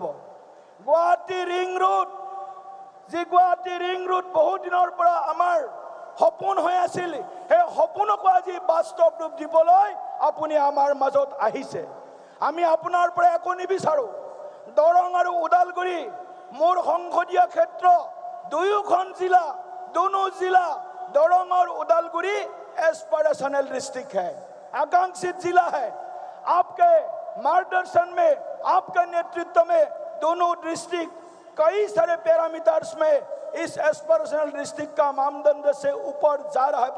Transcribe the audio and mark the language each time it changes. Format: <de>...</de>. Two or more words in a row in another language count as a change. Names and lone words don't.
<as>গুৱাহাটী ৰিং ৰোড, যি গুৱাহাটী ৰিং ৰোড বহুত দিনৰ পৰা আমাৰ সপোন হৈ আছিল, সেই সপোনকো আজি বাস্তৱ ৰূপ দিবলৈ আপুনি আমাৰ মাজত আহিছে। আমি আপোনাৰ পৰা একো নিবিচাৰোঁ। দৰং আৰু ওদালগুৰি মোৰ সংসদীয় ক্ষেত্ৰ, দুয়োখন জিলা,</as> <hi>दोनों जिला दरंग और उदालगुरी</hi> <en>aspirational district</en> <hi>है, आकांक्षित जिला है। आपके मार्गदर्शन में, आपके नेतृत्व में दोनों डिस्ट्रिक्ट कई सारे पैरामीटर्स में इस</hi> <en>aspirational district</en> <hi>का मानदंड से ऊपर जा रहा है।</hi>